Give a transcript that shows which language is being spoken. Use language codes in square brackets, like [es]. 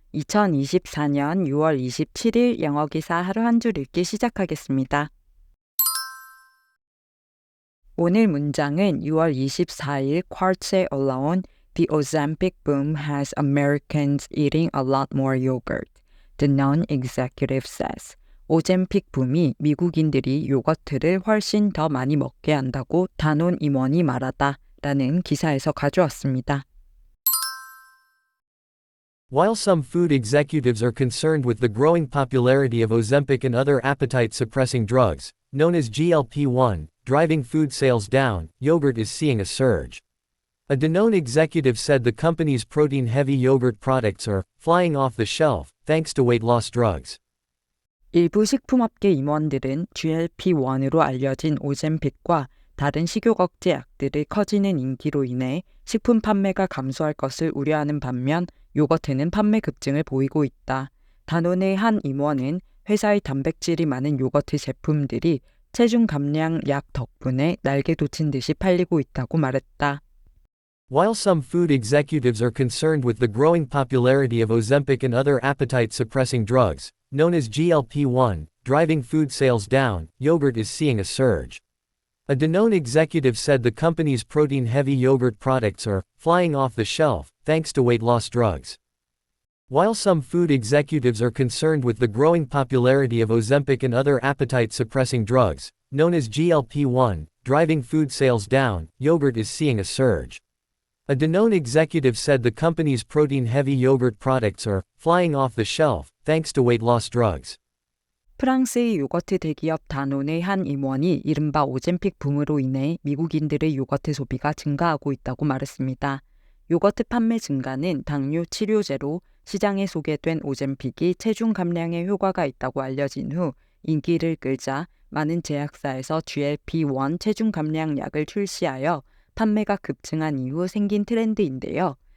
[ko] 2024년 6월 27일 영어 기사 하루 한 줄 읽기 시작하겠습니다. 오늘 문장은 6월 24일 쿼츠에 올라온 [en] The Ozempic boom has Americans eating a lot more yogurt. The non-executive says. [ko] 오젬픽 붐이 미국인들이 요거트를 훨씬 더 많이 먹게 한다고 단원 임원이 말하다 라는 기사에서 가져왔습니다. [en] While some food executives are concerned with the growing popularity of Ozempic and other appetite-suppressing drugs, known as GLP-1, driving food sales down, yogurt is seeing a surge. A Danone executive said the company's protein-heavy yogurt products are flying off the shelf, thanks to weight loss drugs. [ko] 일부 식품업계 임원들은 GLP-1으로 알려진 오젬픽과 다른 식욕 억제 약들의 커지는 인기로 인해 식품 판매가 감소할 것을 우려하는 반면 요거트는 판매 급증을 보이고 있다. 다논의 한 임원은 회사의 단백질이 많은 요거트 제품들이 체중 감량 약 덕분에 날개 돋친 듯이 팔리고 있다고 말했다. [en] While some food executives are concerned with the growing popularity of Ozempic and other appetite-suppressing drugs, known as GLP-1, driving food sales down, yogurt is seeing a surge. A Danone executive said the company's protein-heavy yogurt products are flying off the shelf, thanks to weight loss drugs. While some food executives are concerned with the growing popularity of Ozempic and other appetite-suppressing drugs, known as GLP-1, driving food sales down, yogurt is seeing a surge. A Danone executive said the company's protein-heavy yogurt products are flying off the shelf, thanks to weight loss drugs. [ko] 프랑스의 요거트 대기업 다논의 한 임원이 이른바 오젬픽 붐으로 인해 미국인들의 요거트 소비가 증가하고 있다고 말했습니다. 요거트 판매 증가는 당뇨 치료제로 시장에 소개된 오젬픽이 체중 감량에 효과가 있다고 알려진 후 인기를 끌자 많은 제약사에서 GLP-1 체중 감량 약을 출시하여 판매가 급증한 이후 생긴 트렌드인데요.